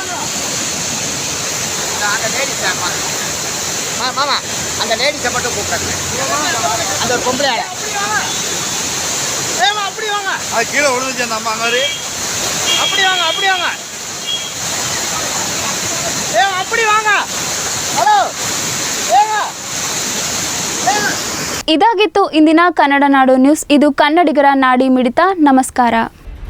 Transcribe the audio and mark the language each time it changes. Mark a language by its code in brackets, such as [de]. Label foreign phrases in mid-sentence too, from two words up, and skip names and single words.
[ta] அந்த லேடிஸ் மாமா அந்த லேடிஸை மட்டும் கூப்பிடுறாங்க அந்த ஒரு பொம்பளையால ஏமா அப்படி வாங்க அது கீழே விழுந்துச்சு அந்த அம்மா மாதிரி அப்படி வாங்க ஏமா அப்படி வாங்க ஹலோ ஏமா [kn] ಇದಾಗಿತ್ತು ಇಂದಿನ ಕನ್ನಡ ನಾಡು ನ್ಯೂಸ್. ಇದು ಕನ್ನಡಿಗರ ನಾಡಿ ಮಿಡಿತ. ನಮಸ್ಕಾರ.